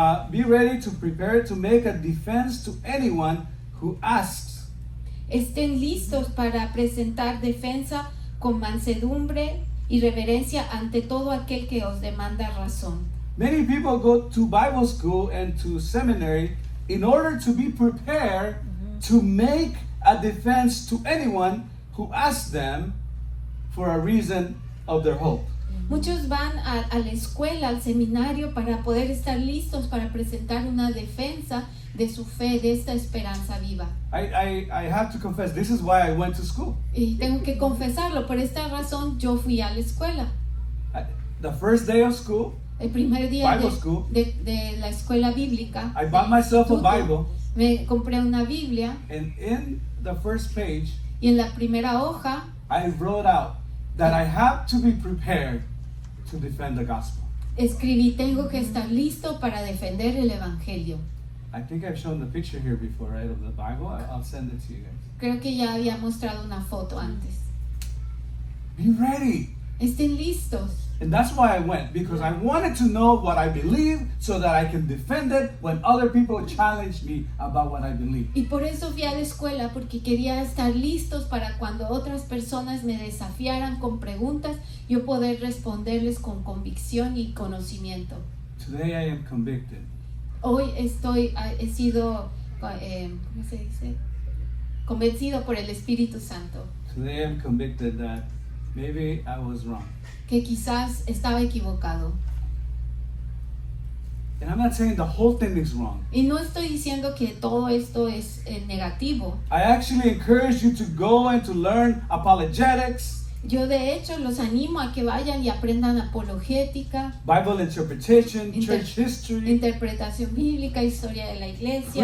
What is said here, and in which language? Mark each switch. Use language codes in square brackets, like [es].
[en] be ready to prepare to make a defense to anyone who asks. [es] Estén listos para presentar defensa con mansedumbre y reverencia ante todo aquel que os demanda razón. [en] Many people go to Bible school and to seminary in order to be prepared to make a defense to anyone who asks them for a reason of their hope. [es] Muchos van a la escuela, al seminario, para poder estar listos para presentar una defensa de su fe, de esta esperanza viva. [en] I have to confess, this is why I went to school. [es] Y tengo que confesarlo, por esta razón yo fui a la escuela. [en] The first day of school, [es] El primer día [en] Bible school, [es] de la escuela bíblica, [en] I bought myself a Bible, [es] me compré una Biblia [en] and in the first page, [es] y en la primera hoja [en] I wrote out that I have to be prepared to defend the gospel. [es] escribí, tengo que estar listo para defender el evangelio. [en] I think I've shown the picture here before, right, of the Bible. I'll send it to you guys. [es] Creo que ya había mostrado una foto antes. [en] Be ready. [es] Estén listos. [en] And that's why I went, because I wanted to know what I believe so that I can defend it when other people challenge me about what I believe. [es] Y por eso fui a la escuela, porque quería estar listos para cuando otras personas me desafiaran con preguntas, yo poder responderles con convicción y conocimiento. [en] Today I am convicted. [es] Hoy he sido, ¿cómo se dice? Convencido por el Espíritu Santo, [en] Today I'm convicted that maybe I was wrong. [es] que quizás estaba equivocado. [en] And I'm not saying the whole thing is wrong. [es] Y no estoy diciendo que todo esto es negativo. [en] I actually encourage you to go and to learn apologetics, [es] Yo de hecho los animo a que vayan y aprendan apologética, [en] Bible interpretation, [es] Inter- [en] church history, [es] interpretación bíblica, historia de la iglesia,